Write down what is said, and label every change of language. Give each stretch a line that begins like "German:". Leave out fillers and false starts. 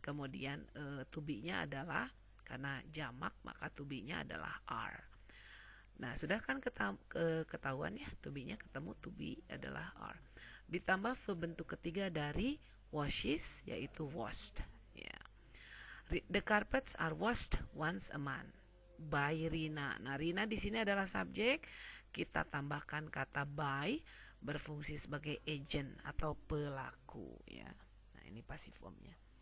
Indonesian: Kemudian to be-nya adalah karena jamak maka to be-nya adalah are. Nah, sudah kan ketahuan ya, to be-nya ketemu, to be adalah are. Ditambah verb bentuk ketiga dari washes yaitu washed ya.
English: The carpets are washed once a month by Rina.
Indonesian: Nah, Rina di sini adalah subjek. Kita tambahkan kata by berfungsi sebagai agent atau pelaku ya. Nah, ini passive formnya.